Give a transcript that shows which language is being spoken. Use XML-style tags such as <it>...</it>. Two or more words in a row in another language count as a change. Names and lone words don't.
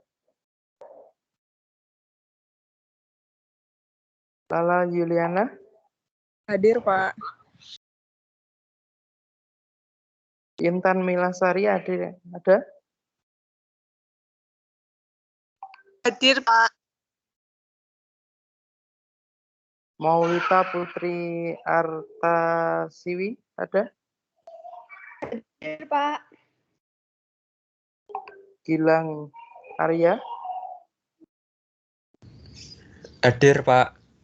<id>Lala Yuliana? Hadir, Pak. Intan Milasari ada? Hadir, Pak. Maulita Putri Artasiwi ada? Hadir, Pak. Gilang Arya? Hadir, Pak.</id>